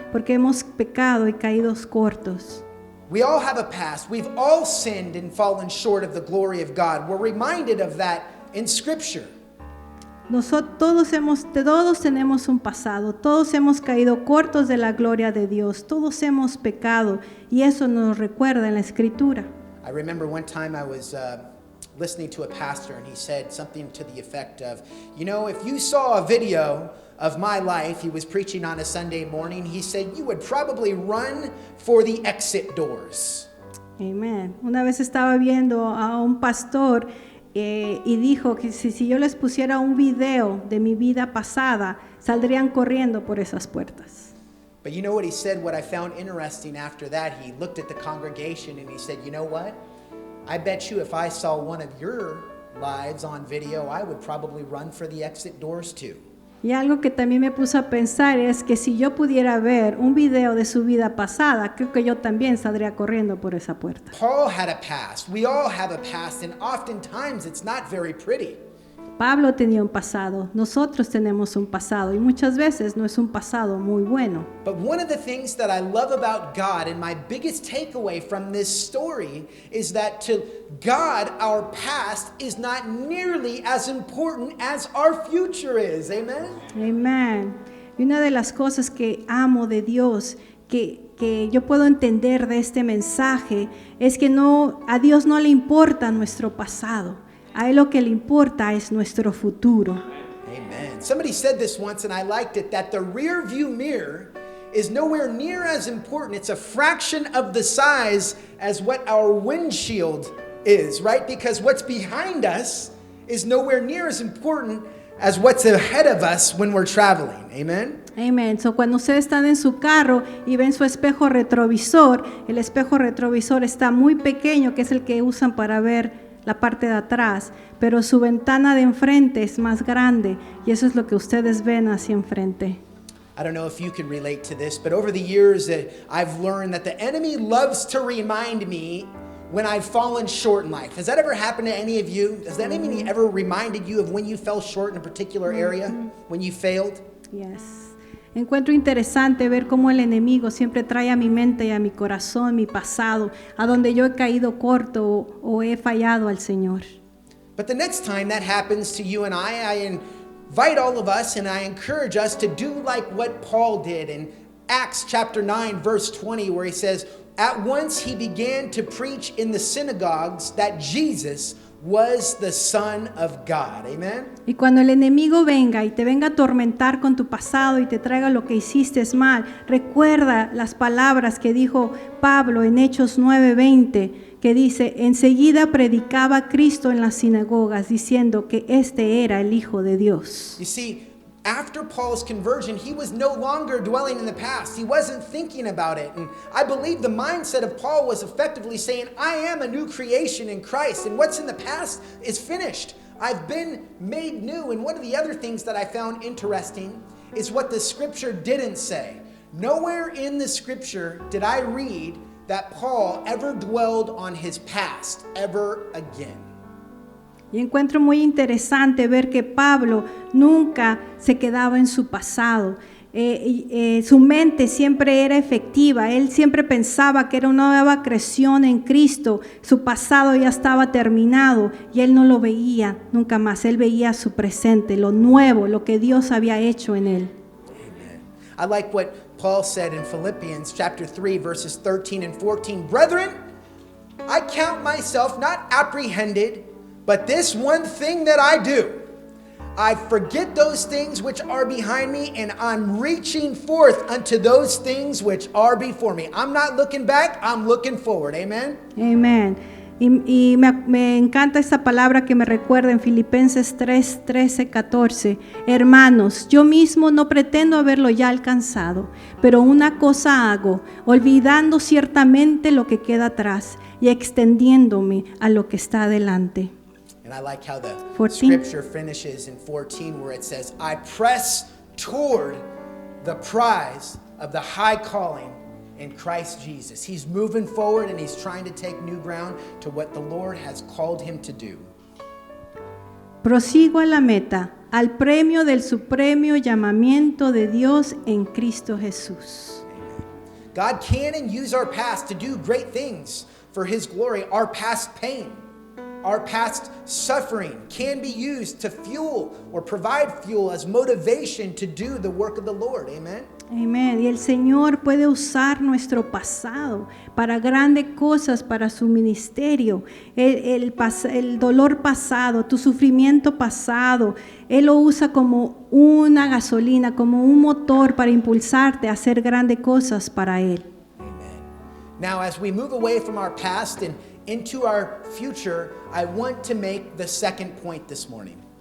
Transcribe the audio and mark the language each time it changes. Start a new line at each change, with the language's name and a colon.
Spanish: Porque hemos pecado y caído cortos.
English: We all have a past. We've all sinned and fallen short of the glory of God. We're reminded of that in Scripture.
Spanish: Todos tenemos un pasado, todos hemos caído cortos de la gloria de Dios, todos hemos pecado y eso nos recuerda en la Escritura.
English: I remember one time I was listening to a pastor and he said something to the effect of, you know, if you saw a video of my life, he was preaching on a Sunday morning, he said, you would probably run for the exit doors. Amen.
Spanish: Una vez estaba viendo a un pastor y dijo que si yo les pusiera un video de mi vida pasada, saldrían corriendo por esas puertas.
English: But you know what he said, what I found interesting after that, he looked at the congregation and he said, you know what? I bet you if I saw one of your lives on video, I would probably run for the exit doors too.
Spanish: Y algo que también me puso a pensar es que si yo pudiera ver un video de su vida pasada, creo que yo también saldría corriendo por esa puerta.
English: Paul had a past. We all have a past, and oftentimes it's not very pretty.
Spanish: Pablo tenía un pasado, nosotros tenemos un pasado y muchas veces no es un pasado muy bueno.
English: But one of the things that I love about God and my biggest takeaway from this story is that to God, our past is not nearly as important as our future is. Amen?
Spanish: Amén. Y una de las cosas que amo de Dios, que yo puedo entender de este mensaje, es que a Dios no le importa nuestro pasado. A Él lo que le importa es nuestro futuro. Amen.
English: Somebody said this once and I liked it, that the rear view mirror is nowhere near as important. It's a fraction of the size as what our windshield is, right? Because what's behind us is nowhere near as important as what's ahead of us when we're traveling. Amen? Amen.
Spanish: So, cuando ustedes están en su carro y ven su espejo retrovisor, el espejo retrovisor está muy pequeño, que es el que usan para ver la parte de atrás, pero su ventana de enfrente es más grande y eso es lo que ustedes ven hacia enfrente.
English: I don't know if you can relate to this, but over the years I've learned that the enemy loves to remind me when I've fallen short in life. Has that ever happened to any of you? Has the enemy ever reminded you of when you fell short in a particular area, when you failed? Yes.
Spanish: Encuentro interesante ver cómo el enemigo siempre trae a mi mente y a mi corazón, mi pasado, a donde yo he caído corto o he fallado al Señor.
English: But the next time that happens to you and I invite all of us and I encourage us to do like what Paul did in Acts chapter 9 verse 20, where he says, "At once he began to preach in the synagogues that Jesus was the Son of God." Amen.
Spanish: Y cuando el enemigo venga y te venga a atormentar con tu pasado y te traiga lo que hiciste mal, recuerda las palabras que dijo Pablo en Hechos 9:20, que dice: enseguida predicaba a Cristo en las sinagogas, diciendo que este era el Hijo de Dios.
English: You see, after Paul's conversion, he was no longer dwelling in the past. He wasn't thinking about it. And I believe the mindset of Paul was effectively saying, I am a new creation in Christ, and what's in the past is finished. I've been made new. And one of the other things that I found interesting is what the scripture didn't say. Nowhere in the scripture did I read that Paul ever dwelled on his past ever again.
Spanish: Y encuentro muy interesante ver que Pablo nunca se quedaba en su pasado. Su mente siempre era efectiva. Él siempre pensaba que era una nueva creación en Cristo. Su pasado ya estaba terminado y él no lo veía nunca más. Él veía su presente, lo nuevo, lo que Dios había hecho en él. Amen.
English: I like what Paul said in Philippians chapter 3 verses 13 and 14. Brethren, I count myself not apprehended, but this one thing that I do, I forget those things which are behind me, and I'm reaching forth unto those things which are before me. I'm not looking back, I'm looking forward. Amen.
Spanish: Amen. Y me encanta esta palabra que me recuerda en Filipenses 3, 13, 14. Hermanos, yo mismo no pretendo haberlo ya alcanzado, pero una cosa hago, olvidando ciertamente lo que queda atrás y extendiéndome a lo que está adelante.
English: And I like how the 14. scripture finishes in 14 where it says, I press toward the prize of the high calling in Christ Jesus. He's moving forward and he's trying to take new ground to what the Lord has called him to do.
Spanish: Prosigo a la meta, al premio del supremo llamamiento de Dios en Cristo Jesús.
English: God can and use our past to do great things for his glory. Our past pain, our past suffering can be used to fuel or provide fuel as motivation to do the work of the Lord. Amen.
Spanish: Amén. Y el Señor puede usar nuestro pasado para grandes cosas para su ministerio. El dolor pasado, tu sufrimiento pasado, Él lo usa como una gasolina, como un motor para impulsarte a hacer grandes cosas para Él. Amen.
English: Now, as we move away from our past and into our future, I want to make the second point this morning.